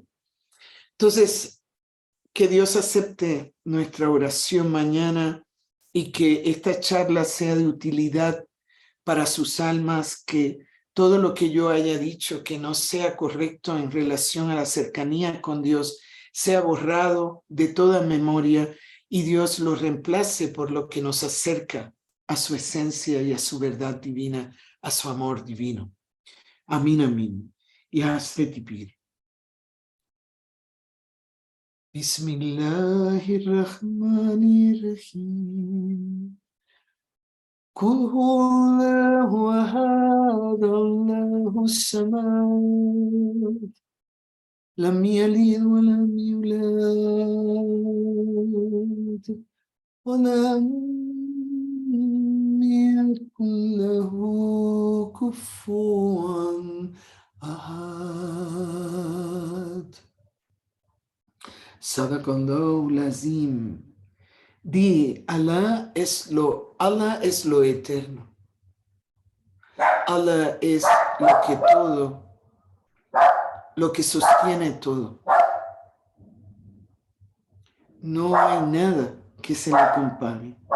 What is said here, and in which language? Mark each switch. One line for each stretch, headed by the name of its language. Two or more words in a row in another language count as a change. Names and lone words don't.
Spanish: Entonces, que Dios acepte nuestra oración mañana y que esta charla sea de utilidad para sus almas, que todo lo que yo haya dicho que no sea correcto en relación a la cercanía con Dios sea borrado de toda memoria y Dios lo reemplace por lo que nos acerca a su esencia y a su verdad divina, a su amor divino. Amén, amén. Y Hastetipir.
Arabic: بسم الله الرحمن الرحيم. قل هو الله أحد الله الصمد. لم يلد ولم يولد. ولم يكن له كفوا أحد. صدق الله العظيم.
Spanish: Di, Allah es lo eterno. Allah es lo que sostiene todo. No hay nada que se le compare.